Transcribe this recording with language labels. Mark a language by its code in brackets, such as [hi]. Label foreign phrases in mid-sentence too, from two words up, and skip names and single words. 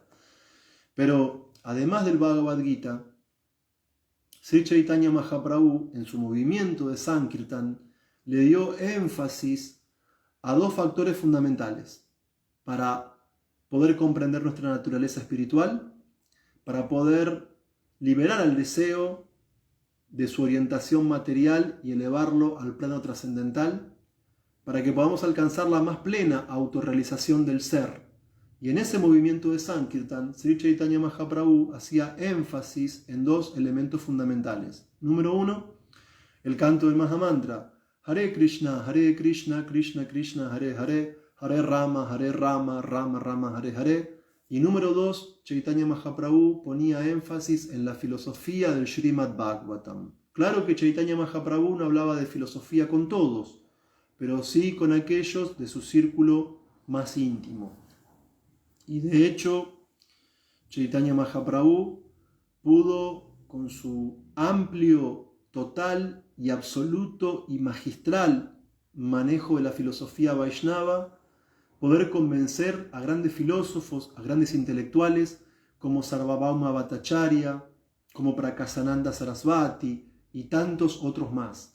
[es] Pero además del Bhagavad Gita, Sri Chaitanya Mahaprabhu, en su movimiento de Sankirtan, le dio énfasis a dos factores fundamentales para poder comprender nuestra naturaleza espiritual, para poder liberar al deseo de su orientación material y elevarlo al plano trascendental, para que podamos alcanzar la más plena autorrealización del ser. Y en ese movimiento de Sankirtan, Sri Chaitanya Mahaprabhu hacía énfasis en dos elementos fundamentales. Número uno, el canto del Mahamantra, [sa] Hare Krishna, Krishna Krishna, Hare Hare, Hare Rama, Rama Rama, Hare Hare. [es] Y número dos, Chaitanya Mahaprabhu ponía énfasis en la filosofía del Srimad Bhagavatam. Claro que Chaitanya Mahaprabhu no hablaba de filosofía con todos, pero sí con aquellos de su círculo más íntimo. Y de hecho, Chaitanya Mahaprabhu pudo, con su amplio, total y absoluto y magistral manejo de la filosofía Vaishnava, poder convencer a grandes filósofos, a grandes intelectuales, como Sarvabhauma Bhattacharya, como Prakasananda Sarasvati y tantos otros más.